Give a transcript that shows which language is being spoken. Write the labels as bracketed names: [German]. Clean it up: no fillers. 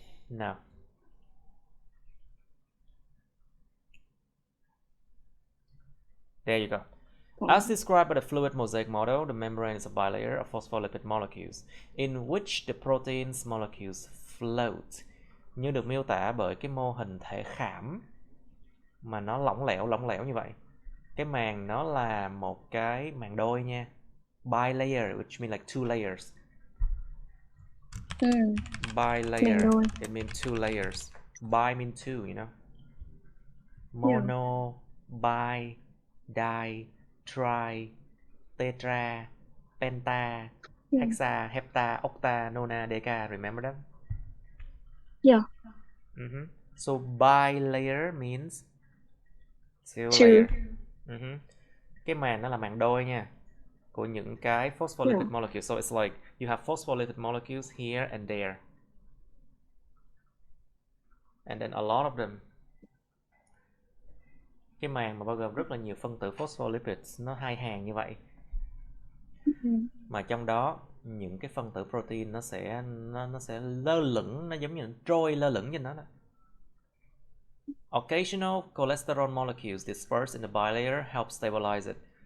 [English] Now, there you go. As described by the fluid mosaic model, the membrane is a bilayer of phospholipid molecules in which the protein's molecules float. [Vietnamese] Như được miêu tả bởi cái mô hình thể khảm mà nó lỏng lẻo như vậy. Cái màng nó là một cái màng đôi nha. [English] Bilayer, which means like two layers. Bilayer, it means two layers. Bi means two, you know. Mono, bi, di, tri, tetra, penta, hexa, hepta, octa, nona, deca. Remember them? Yeah. So bilayer means two layer. [Vietnamese] Cái màng nó là màng đôi nha, của những cái phospholipid molecules. [English] So it's like you have phospholipid molecules here and there, and then a lot of them. [Vietnamese] Cái màng mà bao gồm rất là nhiều phân tử phospholipids, nó hai hàng như vậy. Mà trong đó những cái phân tử protein nó sẽ lơ lửng, nó giống như trôi lơ lửng trên đó. [English] Occasional cholesterol molecules dispersed in the bilayer help stabilize it.